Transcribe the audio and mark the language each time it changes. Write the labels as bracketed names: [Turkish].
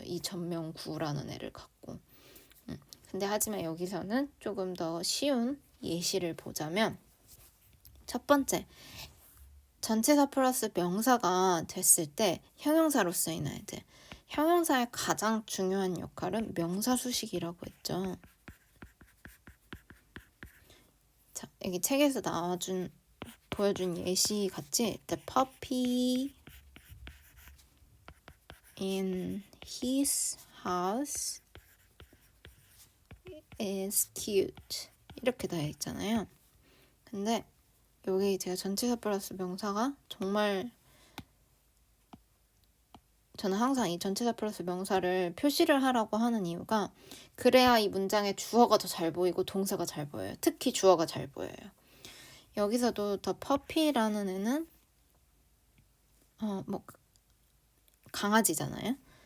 [Korean] 이 전명구라는 애를 갖고. 근데 하지만 여기서는 조금 더 쉬운 예시를 보자면 첫 번째, 전치사 플러스 명사가 됐을 때 형용사로 쓰이는 애들. 형용사의 가장 중요한 역할은 명사 수식이라고 했죠. 자, 여기 책에서 보여준 예시 같이 [English] The puppy in his house is cute. [Korean] 이렇게 되어 있잖아요. 근데 여기 제가 전치사 플러스 명사가 정말 저는 항상 이 전치사 플러스 명사를 표시를 하라고 하는 이유가 그래야 이 문장의 주어가 더 잘 보이고 동사가 잘 보여요. 특히 주어가 잘 보여요. 여기서도 더 퍼피라는 애는 강아지잖아요.